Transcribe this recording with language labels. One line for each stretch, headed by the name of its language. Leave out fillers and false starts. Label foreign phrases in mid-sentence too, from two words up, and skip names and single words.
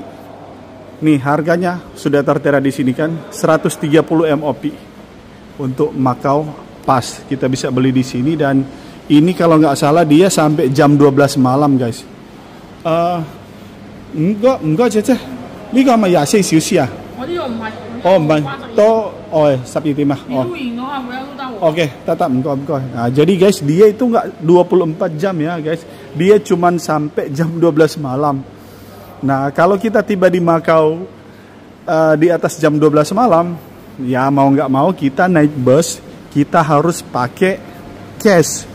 Indonesian: Nih harganya sudah tertera di sini kan, 130 MOP untuk Macau Pass. Kita bisa beli di sini, dan ini kalau nggak salah dia sampai jam 12 malam guys. Enggak cece. Ini nggak mau ya
Cantonese: 休息啊？哦唔係，都12 點啊。
Indonesian: Oke, tetap enggak. Nah, jadi guys, dia itu nggak 24 jam ya guys. Dia cuman sampai jam 12 malam. Nah, kalau kita tiba di Macau di atas jam 12 malam, ya mau nggak mau kita naik bus, kita harus pakai cash.